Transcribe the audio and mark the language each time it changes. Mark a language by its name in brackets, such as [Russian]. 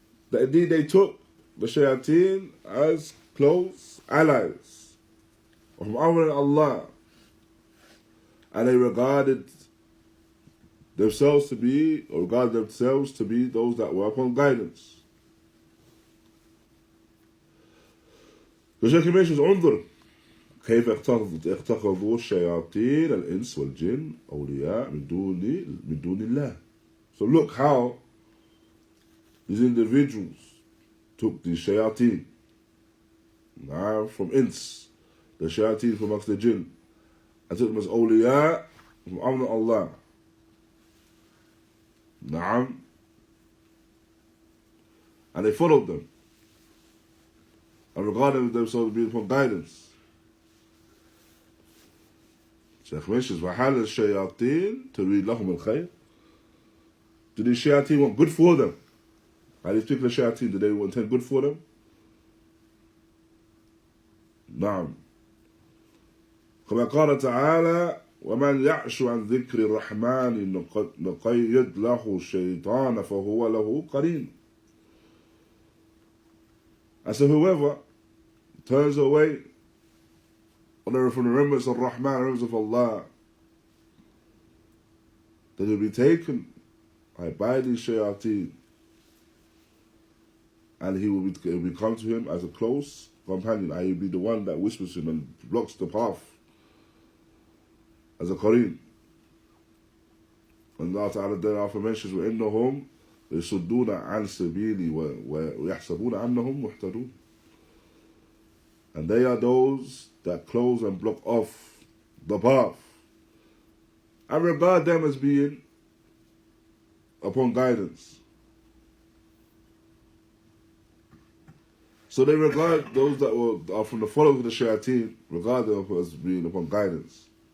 [English] That indeed they took the shayateen as close allies from other than Allah, and they regarded themselves to be those that were upon guidance. The Shaykh mentions, انظر [Arabic] كيف اتخذوا الشياطين الإنس والجن أولياء من دون الله. [English] So look how these individuals took the shayateen from ins, the shayateen from amongst the jinn, and took them as awliya from amna Allah. [Arabic] Na'am. [English] And they followed them and regarded themselves as being upon guidance. Shaykh mentions, [Arabic] وَحَالَ الشَّيَاطِينَ تُرِيدْ لَهُمُ الْخَيْرِ. [English] Do these shayateen want good for them? Are these particular shayateen, do they intend good for them? [Arabic] نعم. كما قال تعالى ومن يعش عن ذكر الرحمن نقيض له الشيطان فهو له قرين. [English] And so whoever turns away from the remembrance of Rahman, the remembrance of Allah, then he'll be taken by these shayateen, and he will come to him as a close companion. He will be the one that whispers to him and blocks the path as a qarin. And Allah Ta'ala thereafter mentions [Arabic] وَإِنَّهُمْ يَصُدُّونَ عَنْ سَبِيلِي وَيَحْسَبُونَ أَنَّهُمْ مُهْتَدُونَ. [English] And they are those that close and block off the path and regard them as being upon guidance. So they regard those that are from the followers of the shayateen, regard them as being upon guidance.